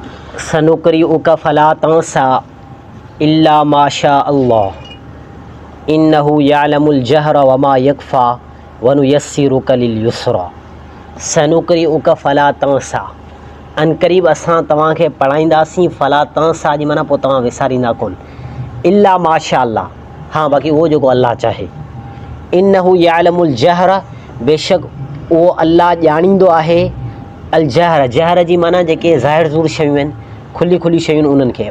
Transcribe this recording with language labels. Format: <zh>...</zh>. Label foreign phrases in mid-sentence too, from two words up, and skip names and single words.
<ar>سنقرئك فلا تنسى إلا ما شاء الله إنه يعلم الجهر وما يخفى ونيسرك لليسرى. سنقرئك فلا تنسى,</ar> <sd>अनक़रीब असां तव्हांखे पढ़ाईंदासीं।</sd> <ar>فلا تنسى</ar> <sd>जी माना पोइ तव्हां विसारींदा कोन।</sd> <ar>إلا ما شاء الله,</ar> <sd>हाँ बाक़ी उहो जेको अल्लाह चाहे।</sd> <ar>إنه يعلم الجهر,</ar> <sd>बेशक उहो अल्लाह ॼाणींदो आहे।</sd> <ar>الجهر,</ar> <sd>जहर जी माना जेके ज़ाहिर ज़ूर शयूं आहिनि, खुली खुली शयूं उन्हनि खे।</sd>